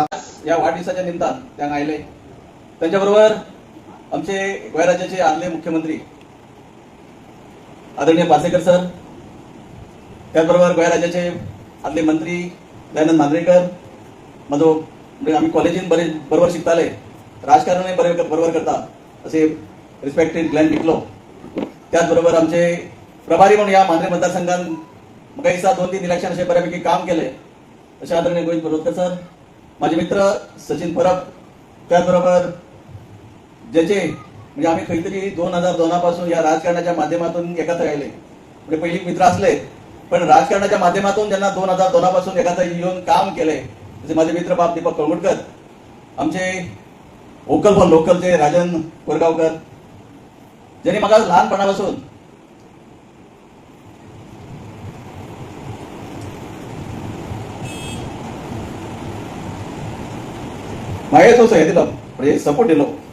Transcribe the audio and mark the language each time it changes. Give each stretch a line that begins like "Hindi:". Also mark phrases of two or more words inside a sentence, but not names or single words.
Konkani: या वाढदिवसाच्या निमतान त्यांना आयले. त्यांच्याबरोबर आमचे गोंय राज्याचे आदले मुख्यमंत्री आदरणीय पार्सेकर सर, त्याचबरोबर गोंय राज्याचे आदले मंत्री दयानंद मांद्रेकर, म्हजो म्हणजे आम्ही कॉलेजीन बरोबर शिकताले, राजकारणय बरोबर करता असे रिस्पेक्टेड ग्लॅन टिकलो. त्याचबरोबर आमचे प्रभारी म्हणून या मांद्रे मतदारसंघात म्हाका दिसता 2-3 इलेक्शन असे बऱ्यापैकी काम केले.
Marathi: असे आदरणीय गोविंद बरोडकर सर, माझे मित्र सचिन परब, त्याचबरोबर ज्याचे म्हणजे आम्ही खरी तरी 2002 पासून या राजकारणाच्या माध्यमातून एकत्र राहिले. म्हणजे पहिली मित्र असले पण राजकारणाच्या माध्यमातून ज्यांना 2002 पासून एकत्र येऊन काम केले जसे माझे मित्र बाप दीपक कळमुटकर, आमचे
English: vocal for local
Marathi: राजन कोरगावकर, ज्यांनी म्हाका लहानपणापासून मागेच हे दिलो म्हणजे सपोर्ट दिलो.